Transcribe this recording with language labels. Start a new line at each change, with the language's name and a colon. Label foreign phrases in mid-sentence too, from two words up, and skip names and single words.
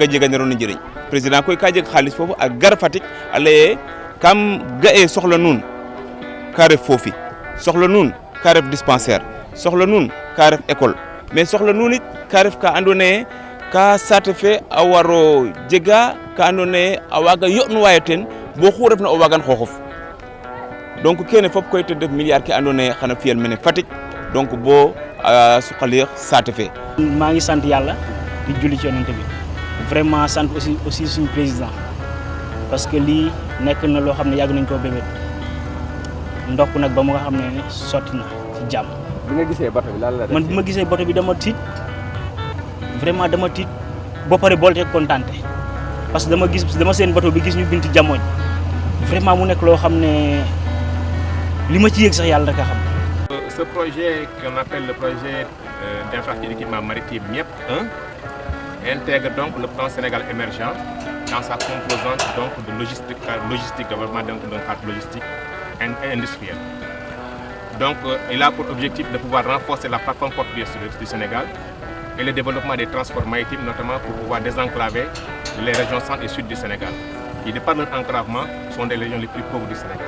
Serer: jeganero no njiriñ président koy ka jeg xaalis foofu a gar Fatick a laye kam ga'e soxla nuun ka ref foofi soxla nuun ka ref dispensaire soxla nuun ka ref école mais soxla nuun it ka ref ka andoona yee ka saate fe a waro jega ka andoona yee a waaga yo'nuwaayo ten bo xu refna o waagan xooxof donc kene fop koy ten def milliard ke andoona yee xana fiyel mene Fatick donc bo a suqaliix saate fe
Wolof: maa ngi sant yàlla di julli ci yonent bi vraiment sant aussi suñu président
French: parce que
Wolof: lii nekk na loo xam ne yàgg nañ koo bébét ndokk nag ba mu nga xam ne sotti na ci jàmm. bi nga gisee bato bi lan la def man bi ma gisee bato bi dama tiit vraiment dama tiit ba pare boole kontaante
French: parce que
Wolof: dama seen bato bi gis ñu binti Jamoñ vraiment mu nekk loo xam ne li ma ci yëg sax yàlla rek a xam.
French: Ce projet qu'on appelle le projet d'infrastructure d'équipement maritime MIEP 1 intègre donc le plan Sénégal émergent dans sa composante donc de logistique développement d'un cadre logistique et industriel. Donc il a pour objectif de pouvoir renforcer la plateforme portuaire du Sénégal et le développement des transports maritimes, notamment pour pouvoir désenclaver les régions centre et sud du Sénégal, qui de par leur enclavement sont des régions les plus pauvres du Sénégal.